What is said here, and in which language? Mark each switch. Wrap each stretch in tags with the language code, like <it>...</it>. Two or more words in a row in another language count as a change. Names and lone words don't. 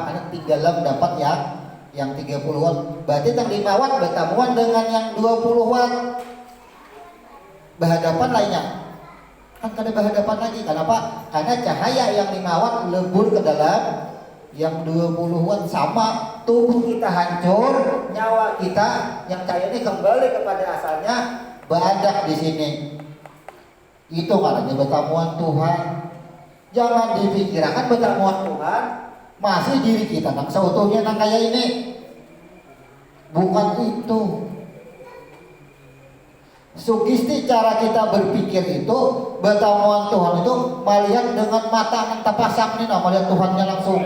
<id>Karena tinggal dapat yang 30 watt. Berarti yang 5 watt bertamuan dengan yang 20 watt, berhadapan lainnya.</id> <bjn>Kan kada berhadapan lagi.</bjn> <id>Kenapa? Karena cahaya yang 5 watt lebur ke dalam yang 20 watt, sama tubuh kita hancur, nyawa kita yang cahaya ini kembali kepada asalnya,</id> <bjn>berandak di sini.</bjn> <id>Itu karena bertamuan Tuhan. Jangan dipikirkan bertamuan Tuhan masih diri kita nang seutuhnya nang kayak ini. Bukan itu. Sugesti cara kita berpikir itu bertamuan Tuhan itu melihat dengan mata yang terpasang nih, melihat Tuhannya langsung.</id>